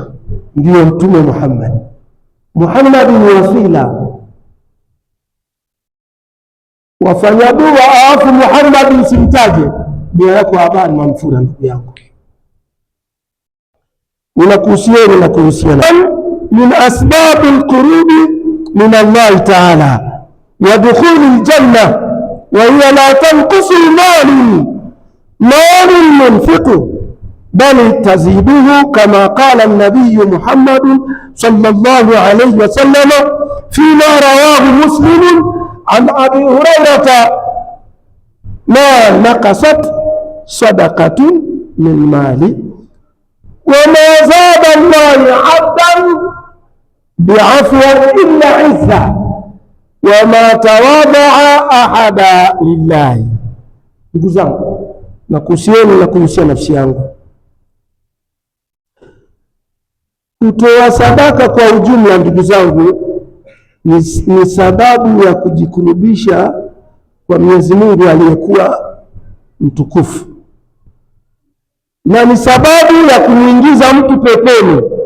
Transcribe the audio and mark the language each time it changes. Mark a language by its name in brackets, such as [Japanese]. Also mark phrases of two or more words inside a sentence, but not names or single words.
[Swahili] Ndio Mtume Muhammad ni wasila, wafanya dua alafu Muhammad usimtaje, dua yako habari mamfura. Ndugu yangu, ninakuhusiana na kuhusiana [Arabic] من أسباب القرب من الله تعالى ودخول الجنة وهي لا تنقص مال المنفق بل تزيده كما قال النبي محمد صلى الله عليه وسلم فيما رواه مسلم عن أبي هريرة ما نقصت صدقة من مال وما زاد الله عبدا بعفو إلا عزة وما تواضع أحد لله. [Swahili] Ndugu zangu, nakuhusieni na kuhusia nafsi yangu, kutoa sadaka kwa ujumla, ndugu zangu, ni sababu ya kujikurubisha kwa Mwenyezi Mungu aliyekuwa mtukufu, na ni sababu ya kumwingiza mtu peponi.